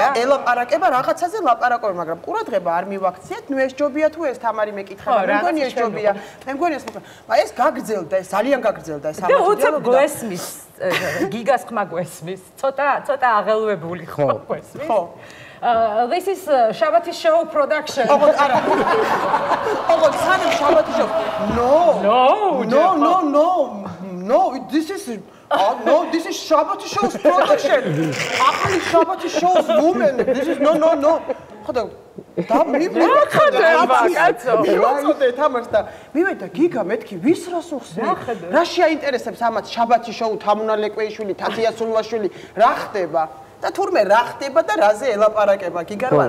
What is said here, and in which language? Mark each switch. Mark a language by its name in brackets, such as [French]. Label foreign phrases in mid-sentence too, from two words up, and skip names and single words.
[Georgian] და ელაპარაკება რაღაცაზე ლაპარაკობენ, მაგრამ ყურადღება არ მივაქციეთ. ნუ ეს ჯობია თუ ეს თამარი მეკითხება. მე მგონი ეს ჯობია. მე მგონი ეს მოკლედ. მაგრამ ეს გაგრძელდა, ეს ძალიან გაგრძელდა ეს ამბავი. და უცებ გვესმის, გიგას ხმა გვესმის. ცოტა აღელვებული ხო გვესმის. ხო. [English] This is Shabati show production. [Georgian] ოღონდ არა. ოღონდ სანამ Shabati show. [English] No, this is this is Shabati show's production. Actually Shabati show's woman. This is no. [Georgian] ხოდა და მივაწოდე თამაშს და მივედა გიგა მეთქი ვის რას უხსნი? რა შეაინტერესებს ამათ Shabati show თამუნა ლეკვეიშვილი, თათია სულვაშვილი, რა ხდება? და თურმე რა ხდება და რაზე ელაპარაკება გიგა რა?